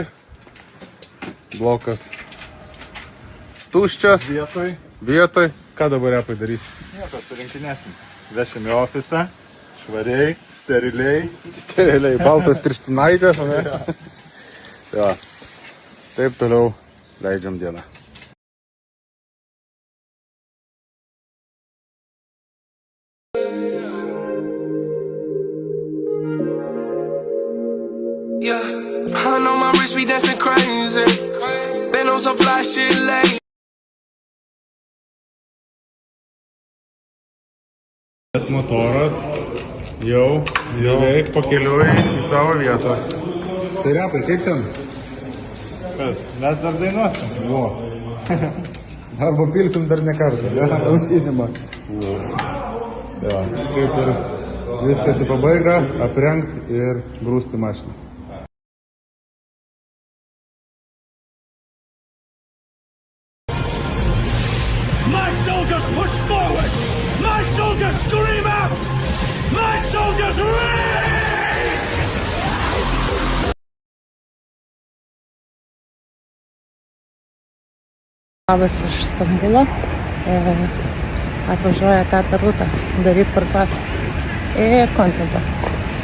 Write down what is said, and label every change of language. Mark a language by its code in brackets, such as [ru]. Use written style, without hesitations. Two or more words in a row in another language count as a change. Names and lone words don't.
[lt] Blokas tuščias. Vietoj. Ką dabar Repai darys? Nieko, surinkinėsim. Vešim į ofisą, švariai, steriliai. Steriliai, baltas pirštinaitės, ne? Tai va. Taip toliau leidžiam dieną. [en] Yeah, I know my wrist be dancing crazy. Been on some fly shit lately. [lt] Motoras jau beveik pakeliui į savo vietą. Tai Repai, kaip ten? Kas? Mes dar dainuosim. Vo. Arba pilsim dar ne kartą, ne? Ausinimą. Ja, kaip ir viskas į pabaigą, aprengt ir grūsti mašiną. [en] My soldiers push forward! My soldiers scream out! My soldiers rage! [lt] Labas iš Stambulo, atvažiuoja teta Rūta daryti tvarkos į Kontentą.